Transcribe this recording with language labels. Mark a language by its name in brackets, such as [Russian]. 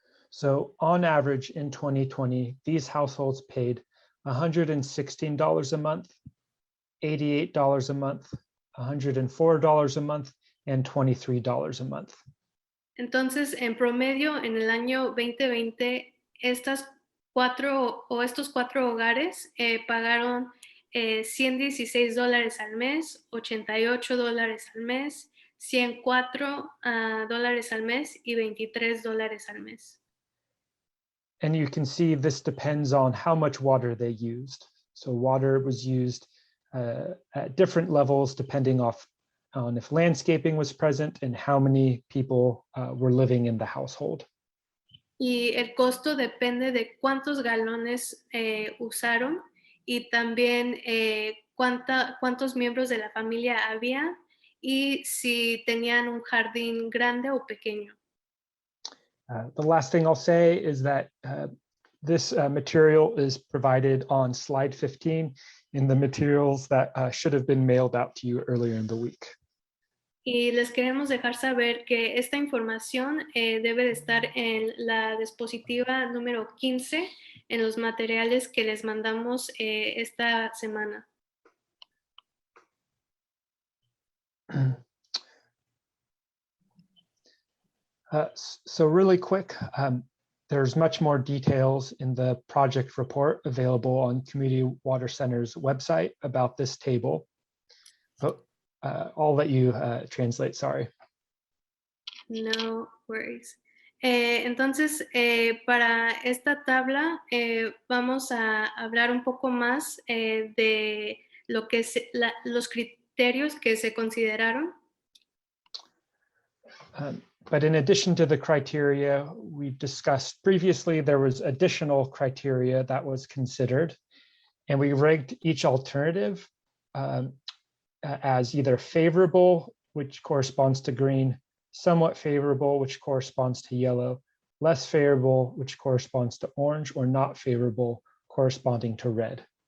[English] So on average in 2020, these households paid $116 a month, $88 a month, $104 a month, and $23 a month. [Spanish] Entonces, en promedio, en el año 2020, estos 4 hogares pagaron $116 al mes, $88 al mes, $104 al mes y $23 al mes. [English] And you can see this depends on how much water they used. So water was used at different levels depending on if landscaping was present and how many people were living in the household. [Spanish] Y el costo depende de cuántos galones usaron y también cuántos miembros de la familia había y si tenían un jardín grande o pequeño. [English] The last thing I'll say is that this material is provided on slide 15 in the materials that should have been mailed out to you earlier in the week. [Spanish] Y les queremos dejar saber que esta información debe de estar en la diapositiva número 15 en los materiales que les mandamos esta semana. [English] So really quick, there's much more details in the project report available on Community Water Center's website about this table. But I'll let you translate, sorry. No worries. [Spanish] Entonces, para esta tabla vamos a hablar un poco más de lo que los criterios que se consideraron. [English] But in addition to the criteria we discussed previously, there was additional criteria that was considered, and we ranked each alternative as either favorable, which corresponds to green, somewhat favorable, which corresponds to yellow, less favorable, which corresponds to orange, or not favorable, corresponding to red.